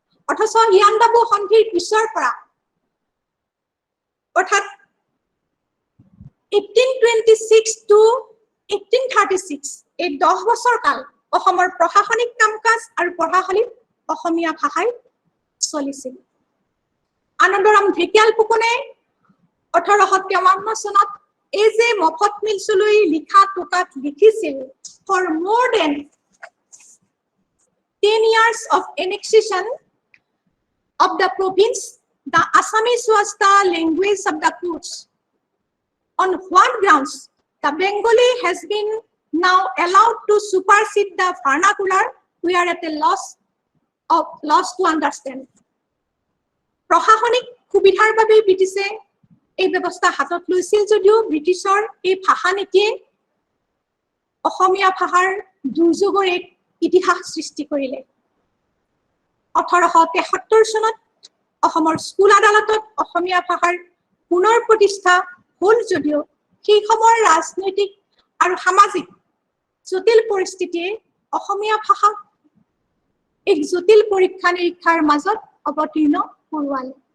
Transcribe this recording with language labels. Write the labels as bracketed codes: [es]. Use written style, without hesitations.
[as] অথচ ইয়াণ্ডাবু সন্ধিৰ পিছৰ পৰা অৰ্থাৎ 1826 to 1836 এই 10 বছৰ কাল অসমৰ প্ৰশাসনিক কাম কাজ আৰু পঢ়া-শালীত অসমীয়া ভাষাই চলিছিল। আনন্দৰাম ঢেকিয়াল ফুকনে 1853 চনত এই যে মফত মিলছলৈ লিখা টোকাত লিখিছিল, [en] for more than 10 years of annexation of the province, the Assamese was the language of the courts. On what grounds the Bengali has been now allowed to supersede the vernacular, we are at a loss to understand. [as] প্ৰশাসনিক সুবিধাৰ বাবে ব্ৰিটিছে এই ব্যৱস্থা হাতত লৈছিল যদিও ব্ৰিটিছৰ এই ভাষা নীতিয়ে অসমীয়া ভাষাৰ দুৰ্যোগৰ এক ইতিহাস সৃষ্টি কৰিলে। 1873 চনত অসমৰ স্কুল আদালতত অসমীয়া ভাষাৰ পুনৰ প্ৰতিষ্ঠা হ'ল যদিও সেই সময়ৰ ৰাজনৈতিক আৰু সামাজিক জটিল পৰিস্থিতিয়ে অসমীয়া ভাষাক এক জটিল পৰীক্ষা নিৰীক্ষাৰ মাজত অৱতীৰ্ণ কৰোৱালে।